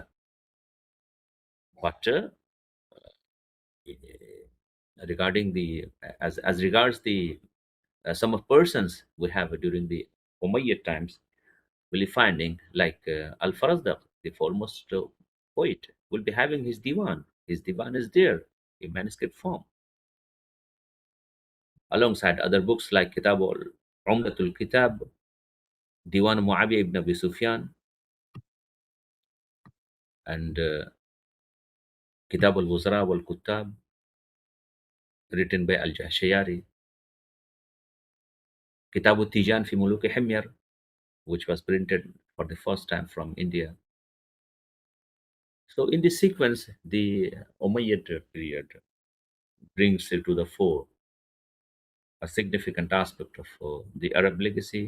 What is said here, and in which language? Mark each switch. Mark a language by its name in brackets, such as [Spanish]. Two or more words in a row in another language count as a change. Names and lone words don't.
[English] But regarding the as regards the sum of persons we have during the Umayyad times, will be finding like Al-Farazdaq, the foremost poet, will be having his diwan. His diwan is there in manuscript form, alongside other books like Kitab al-Umdatul Kitab, Diwan Muawiyah ibn Abi Sufyan, and Kitab al-Wuzara wal-Kuttab, written by Al-Jahshayari, Kitab al-Tijan fi Muluk Himyar, which was printed for the first time from India. So in this sequence, the Umayyad period brings to the fore a significant aspect of the Arab legacy.